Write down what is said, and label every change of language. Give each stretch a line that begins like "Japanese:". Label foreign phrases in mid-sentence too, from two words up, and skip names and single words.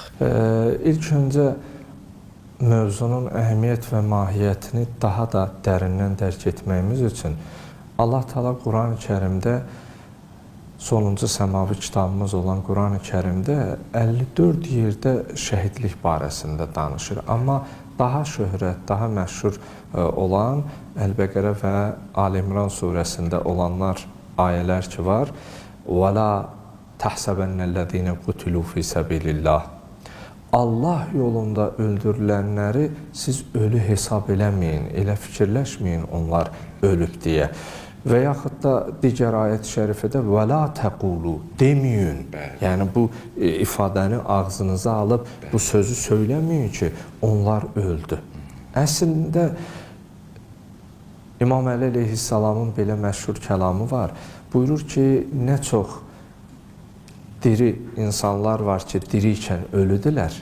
Azerbaijani: İlk öncə mövzunun əhəmiyyət və mahiyyətini daha da dərindən dərk etməyimiz üçün Allah Teala Quran-ı Kərimdə, sonuncu səmavi kitabımız olan Quran-ı Kərimdə 54 yerdə şəhidlik barəsində danışır. Amma daha şöhrət, daha məşhur olan Əl-Bəqərə və Ali-İmran surəsində olanlar, ayələr ki var.
Arabic: وَلَا تَحْسَبَنَّ الَّذ۪ينَ قُتِلُوا فِي سَبِيلِ اللّٰهِ
Azerbaijani: Allah yolunda öldürülənləri siz ölü hesab eləməyin, elə fikirləşməyin onlar ölüb deyə. Və yaxud da digər ayət-i şərifədə
Arabic: وَلَا تَقُولُوا
Azerbaijani: deməyin. Yəni bu ifadəni ağzınıza alıb bu sözü söyləməyin ki, onlar öldü. Əslində İmam Əli əleyhissalamın belə məşhur kəlamı var. Buyurur ki, nə çox diri insanlar var ki, diri ikən ölüdülər.